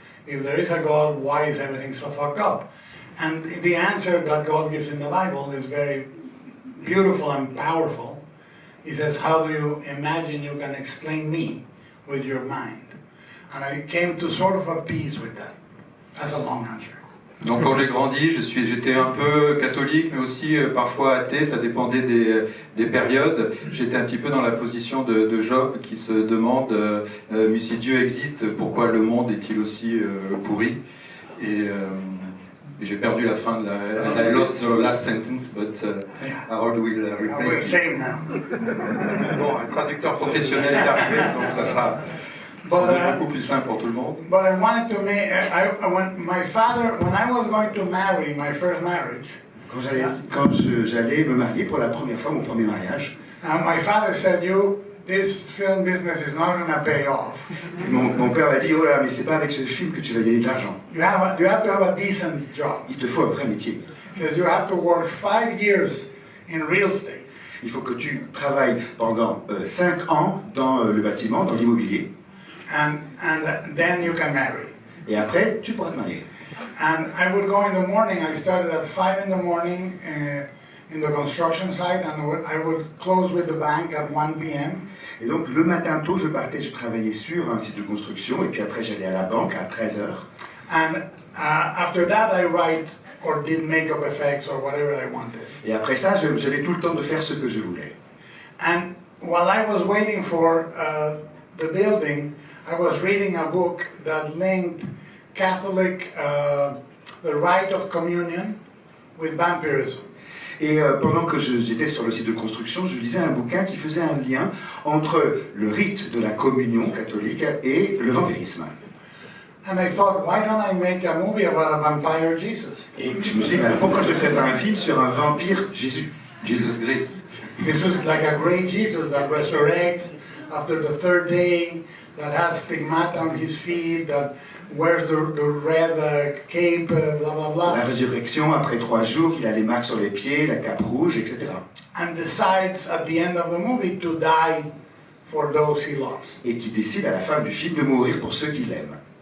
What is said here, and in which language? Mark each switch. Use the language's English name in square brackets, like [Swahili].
[English] If there is a God, why is everything so fucked up? And the answer that God gives in the Bible is very beautiful and powerful. He says, "How do you imagine you can explain me with your mind?" And I came to sort of a peace with that. That's a long answer. [French] Donc quand j'ai grandi, j'étais un peu catholique, mais aussi parfois athée, ça dépendait des périodes. J'étais un petit peu dans la position de Job qui se demande mais si Dieu existe, pourquoi le monde est-il aussi pourri? Et j'ai perdu la fin de [English] I lost the last sentence, but Harold will I will replace me. save now. [French] Bon, un traducteur professionnel est arrivé, donc ça sera beaucoup plus simple pour tout le monde. [English] But I wanted to make, when I was going to marry, my first marriage, [French] Quand j'allais me marier pour la première fois, mon premier mariage, [English] my father said, this film business is not going to pay off. [French] mon père m'a dit, oh là, mais c'est pas avec ce film que tu vas gagner de l'argent. [English] You have to have a decent job. [French] Il te faut un vrai métier. [English] He says you have to work 5 years in real estate. [French] Il faut que tu travailles pendant 5 ans dans le bâtiment, dans l'immobilier. [English] And then you can marry. [French] Et après, tu pourras te marier. [English] And I would go in the morning. I started at 5 in the morning in the construction site, and I would close with the bank at 1 p.m. [French] Et donc le matin tôt, je travaillais sur un site de construction, et puis après j'allais à la banque à 13h. [English] And after that, I write or did makeup effects or whatever I wanted. [French] Et après ça, j'avais tout le temps de faire ce que je voulais. [English] And while I was waiting for the building, I was reading a book that linked Catholic, the rite of communion, with vampirism. [French] Et pendant que j'étais sur le site de construction, je lisais un bouquin qui faisait un lien entre le rite de la communion catholique et le vampirisme. [English] And I thought, why don't I make a movie about a vampire Jesus? [French] Et je me suis dit, pourquoi je ne ferais pas un film sur un vampire Jésus? [English] Jesus Christ. This is like a great Jesus that resurrects after the third day, that has stigmata on his feet, that wears the red cape, blah, blah, blah. [French] La résurrection, après 3 jours, il a les marques sur les pieds, la cape rouge, etc. [English] And decides at the end of the movie to die for those he loves. [French] Et qui décide à la fin du film de mourir pour ceux qu'il aime.